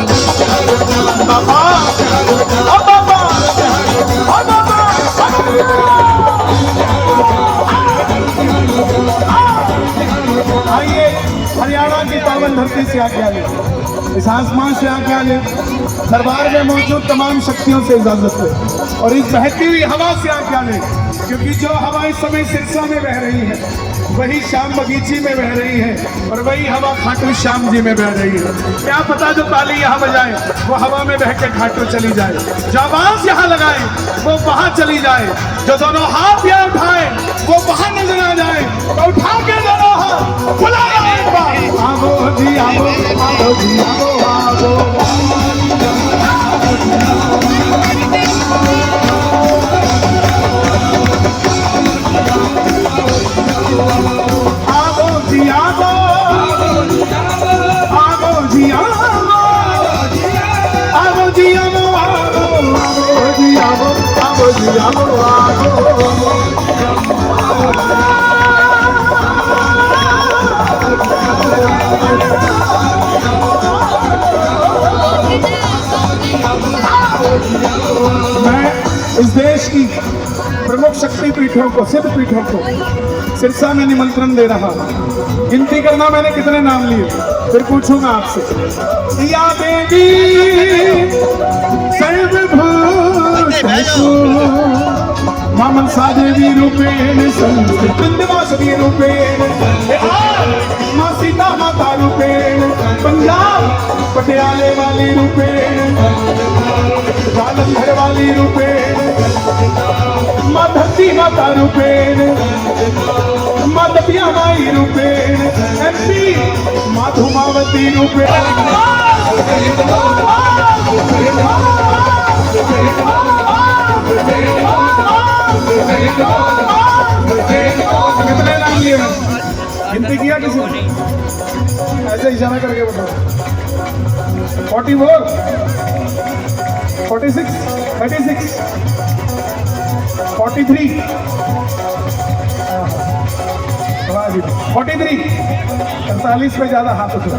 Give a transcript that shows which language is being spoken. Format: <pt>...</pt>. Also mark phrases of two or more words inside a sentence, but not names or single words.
<hi>बाबा आइए हरियाणा की पावन धरती से आज्ञा ले, इस आसमान से आज्ञा ले, दरबार में मौजूद तमाम शक्तियों से इजाजत ले और इस बहती हुई हवा से आज्ञा ले, क्योंकि जो हवा इस समय सिरसा में बह रही है वही श्याम बगीची में बह रही है और वही हवा खाटू श्याम जी में बह रही है। क्या पता जो ताली यहाँ बजाए वो हवा में बह के खाटू चली जाए, जो आवाज यहाँ लगाए वो वहां चली जाए, जो दोनों हाथ यहाँ उठाए वो वहां नजर आ जाए। तो उठा के दोनों हाथ बुलाओ एक बार, आवो जी आवो, आवो जी आवो, आवो जी आवो, आवो जी आवो, आवो जी आवो, आवो जी आवो, आवो जी आवो, मैं इस देश की प्रमुख शक्ति पीठों को, सिद्ध पीठों को सिरसा में निमंत्रण दे रहा। गिनती करना मैंने कितने नाम लिए, फिर पूछूंगा आपसे।</hi> <sa>या देवी सर्वभूतेषु मां मनसा देवी रूपेण संस्कृतवासवी रूपेण, मां सीता माता रूपेण, पंजाब पटियाले वाली रूपेण, जालंधर वाली रूपेण, मां धरती माता रूपेण, मां दतिया माई रूपेण, MP मां धूमावती रूपेण।</sa> <hi>कितने नाम लिए हैं? गिनती किया किसी ने? ऐसे इशारा करके बताओ। 44, 46, 36, 43, 43, 48 पे ज्यादा हाथ उठा।</hi>